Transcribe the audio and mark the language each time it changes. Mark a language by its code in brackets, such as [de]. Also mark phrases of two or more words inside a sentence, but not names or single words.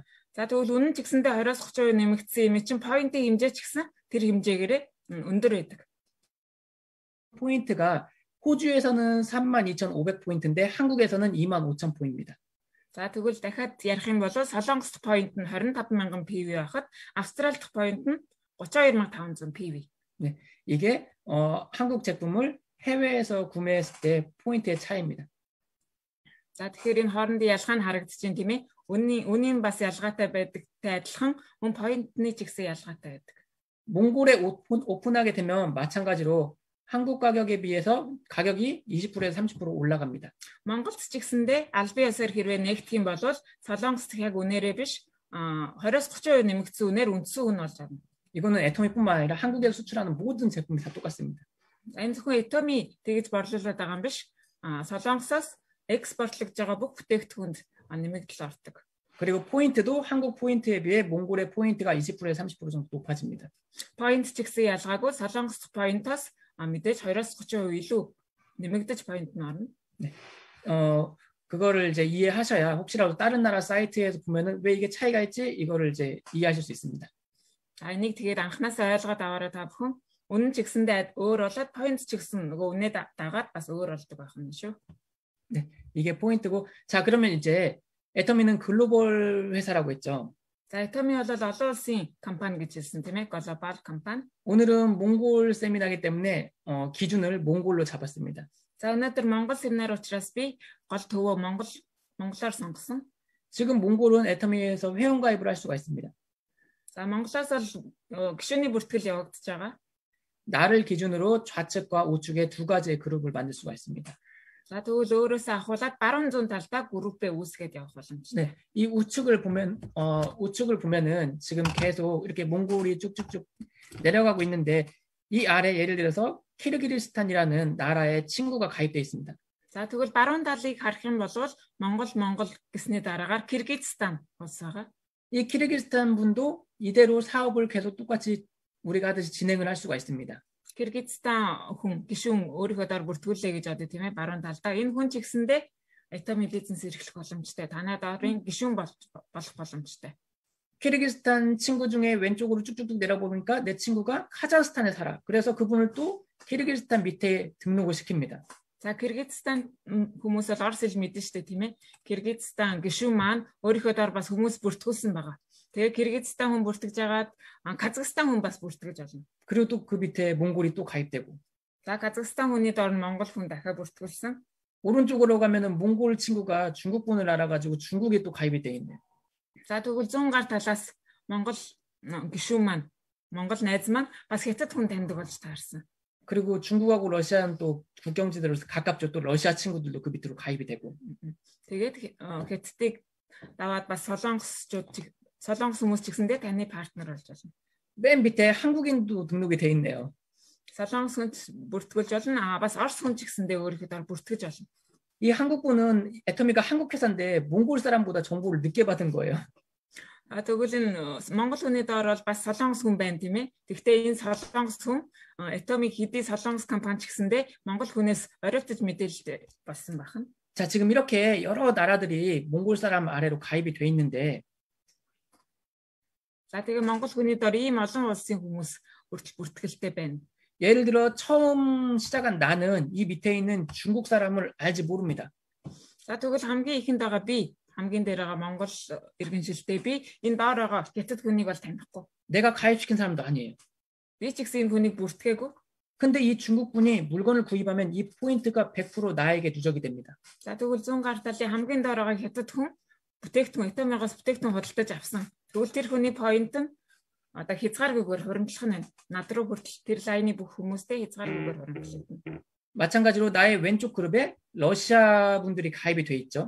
[mn] За тэгвэл үнэн ч гэсэндээ 20-30% нэмэгдсэн юм чинь поинтын хэмжээ ч гэсэн тэр хэмжээгээрээ өндөр байдаг. [ko] 포인트가 호주에서는 32,500포인트인데 한국에서는 25,000포인트입니다. [mn] За тэгвэл дахиад ярих юм бол солонгос поинт нь 25000 PV байхад Австрали дахь поинт нь 32500 PV. [ko] 네, 이게 한국 제품을 해외에서 구매했을 때 포인트의 차이입니다. [mn] За тэгэхээр энэ хоорондын ялгаа нь харагдаж байна тийм ээ. Үнийн бас ялгаатай байдагтай адилхан мөн поинтны ч гэсэн ялгаатай байдаг. [ko] 몽골에 오픈하게 되면 마찬가지로 한국 가격에 비해서 가격이 20%에서 30% 올라갑니다. [mn] Монголд ч гэсэндээ албан ёсоор хэрвээ нэгдэх юм бол солонгос яг үнээрээ биш 20-30% нэмэгдсэн үнээр үндсэн үн болж байна. [ko] 이거는 애터미뿐만 아니라 한국에서 수출하는 모든 제품이 다 똑같습니다. [mn] Энэ зөвхөн Atomy тэгж борлуулад байгаа юм биш. солонгосоос экспортлогдож байгаа бүх бүтээгдэхүүнд нэмэгдэл ордог. [ko] 그리고 포인트도 한국 포인트에 비해 몽골의 포인트가 20%에서 30% 정도 높아집니다. [mn] 포인트 ч гэсэн ялгаагүй солонгос 포인트оос мэдээж 20-30% илүү нэмэгдэж 포인트 нь орно. [ko] 네. 그거를 이제 이해하셔야 혹시라도 다른 나라 사이트에서 보면은 왜 이게 차이가 있지? 이거를 이제 이해하실 수 있습니다. [mn] энийг тэгээд анханасаа ойлгоод аваарай та бүхэн. Үнэн ч гэсэндээ өөр болоод 포인트 ч гэсэн нөгөө үнэ дагаад бас өөр болдог байх юм шүү. [ko] 네. 이게 포인트고 자 그러면 이제 애터미는 글로벌 회사라고 했죠. [mn] За Atomy бол олон улсын компани гэж хэлсэн тийм ээ. 글로벌 компани. [ko] 오늘은 몽골 세미나이기 때문에 기준을 몽골로 잡았습니다. [mn] За өнөөдөр Монгол семинар учраас би гол төвөө монголоор сонгосон. [ko] 지금 몽골은 애터미에서 회원 가입을 할 수가 있습니다. [mn] За Монголоос бол гишүүний бүртгэл явагдаж байгаа. [ko] 나를 기준으로 좌측과 우측에 두 가지의 그룹을 만들 수가 있습니다. [mn] За тэгвэл өөрөөсөө ахуулаад баруун зүүн талдаа 그룹에 үүсгээд явах боломжтой. [ko] 네, 이 우측을 보면은 지금 계속 이렇게 몽골이 쭉쭉쭉 내려가고 있는데 이 아래 예를 들어서 키르기즈스탄이라는 나라의 친구가 가입되어 있습니다. [mn] За тэгвэл баруун талыг харах юм бол Монгол гэсний дараагаар Киргизстан улс байгаа. [ko] 이 키르기즈스탄 분도 이대로 사업을 계속 똑같이 우리가 하듯이 진행을 할 수가 있습니다. [mn] Киргизстан хүн гишүүн өөрийнхөө дор бүртгүүлээ гэж одоо тийм ээ баруун талдаа энэ хүн ч гэсэндээ Atomy бизнес эрхлэх боломжтой. Танай доорын гишүүн болох боломжтой. [ko] 키르기즈스탄 친구 중에 왼쪽으로 쭉쭉쭉 내려보니까 내 친구가 카자흐스탄에 살아. 그래서 그분을 또 키르기즈스탄 밑에 등록을 시킵니다. [mn] За Киргизстан хүмүүс бол орос хэл мэднэ шүү дээ тийм ээ. Киргизстан гишүүн маань өөрийнхөө дор бас хүмүүс бүртгүүлсэн байгаа. Тэгээ Киргизстан хүн бүртгэж агаад Казахстан хүн бас бүртгэж болно. [ko] 그리고 또 그 밑에 몽골이 또 가입되고. [mn] За Казахстан хүний дор нь Монгол хүн дахиад бүртгүүлсэн. [ko] 오른쪽으로 가면은 몽골 친구가 중국분을 알아가지고 중국에 또 가입이 돼 있네. [mn] За тэгвэл зүүн гар талаас Монгол гишүүн маань Монгол найз маань бас хятад хүн таньдаг болж таарсан. [ko] 그리고 중국하고 러시아는 또 국경지대로서 가깝죠. 또 러시아 친구들도 그 밑으로 가입이 되고. [mn] Тэгээд Хятадыг даваад бас солонгос хүмүүс ч гэсэндээ таны партнер болж болно. [ko] 맨 밑에 한국인도 등록이 돼 있네요. [mn] Солонгос хүнд бүртгүүлж болно. бас Орос хүн ч гэсэндээ өөрийнхөө бүртгэж болно. [ko] 이 한국분은 애터미가 한국 회사인데 몽골 사람보다 정보를 늦게 받은 거예요. [mn] Тэгвэл энэ Монгол хүний доор бол бас солонгос хүн байна тийм ээ. Гэхдээ энэ солонгос хүн Atomic хэдий солонгос компани ч гэсэндээ Монгол хүнээс оройтож мэдээлэл болсон байна. [ko] 자, 지금 이렇게 여러 나라들이 몽골 사람 아래로 가입이 돼 있는데 [mn] За тэгээ Монгол хүний доор ийм олон улсын хүмүүс бүртгэлтэй байна. [ko] 예를 들어 처음 시작한 나는 이 밑에 있는 중국 사람을 알지 모릅니다. [mn] За тэгвэл хамгийн ихэнд байгаа би хамгийн дээр байгаа Монгол иргэншилтэй би энэ доор байгаа Хятад хүнийг бол танихгүй. [ko] 내가 가입시킨 사람도 아니에요. [mn] Би ч гэсэн энэ хүнийг бүртгээгүй. [ko] 근데 이 중국 분이 물건을 구입하면 이 포인트가 100% 나에게 누적이 됩니다. [mn] За тэгвэл зүүн гар талын хамгийн доор байгаа Хятад хүн бүтээгдэхүүн Atomic-аас бүтээгдэхүүн худалдаж авсан. Тэгвэл тэр хүний поинт нь одоо хязгааргүйгээр хуримтлах нь над руу хүртэл тэр лайны бүх хүмүүстэй хязгааргүйгээр хуримтлагдана. [ko] 마찬가지로 나의 왼쪽 그룹에 러시아 분들이 가입이 돼 있죠.